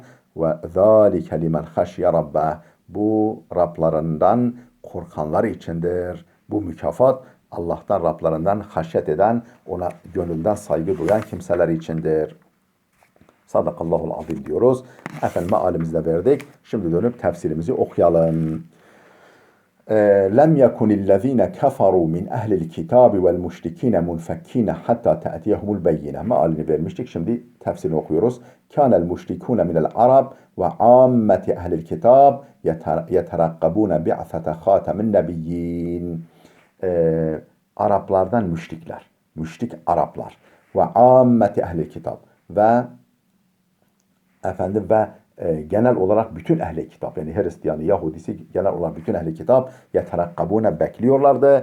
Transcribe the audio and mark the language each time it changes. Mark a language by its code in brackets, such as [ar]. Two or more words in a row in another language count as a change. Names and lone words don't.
[ar] وذلك لمن خشي ربه, [tr] bu Rablarından korkanlar içindir. Bu mükafat Allah'tan, Rablarından haşyet eden, ona gönülden saygı duyan kimseler içindir. [ar] صدق الله العظيم [tr] diyoruz. Efendim mealimizde verdik. Şimdi dönüp tefsirimizi okuyalım. [ar] لم يكن الذين كفروا من أهل الكتاب والمشركين منفكين حتى تأتيهم البينة. [tr] Mealini vermiştik. Şimdi tefsirini okuyoruz. [ar] كان المشركون من العرب وعامة أهل الكتاب يترقبون بعثة خاتم النبيين. [tr] Araplardan müşrikler, müşrik Araplar ve ammeti ehli kitap ve genel olarak bütün ehli kitap, yani Hristiyanı, Yahudisi, genel olarak bütün ehli kitap yeterakkabune bekliyorlardı.